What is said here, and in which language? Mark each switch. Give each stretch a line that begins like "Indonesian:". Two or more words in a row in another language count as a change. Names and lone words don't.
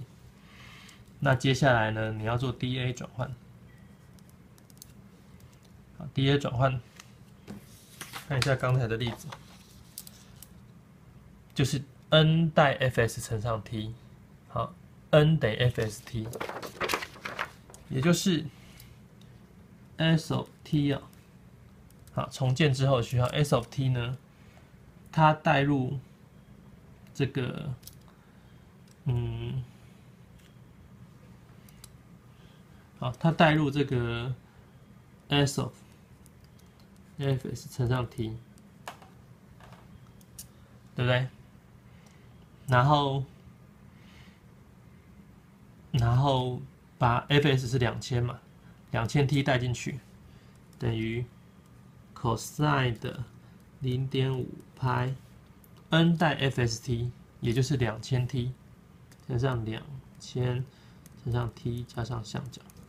Chinese: 那接下來呢，你要做 DA 轉換，好 ，DA 轉換，看一下剛才的例子，就是 n 代 fs 乘上 t， 好 ，n 等于 fst， 也就是。
English: S of t
Chinese: 啊，好，重建之後需要
English: S of t
Chinese: 呢，它帶入這個，好，它帶入這個
English: S of fs
Chinese: 乘上 t， 對不對？然後把 fs 是2000嘛。2000t 帶進去，等於 cosine 的0.5派 n 代 fst， 也就是2000t 乘上2000乘上 t 加上相角。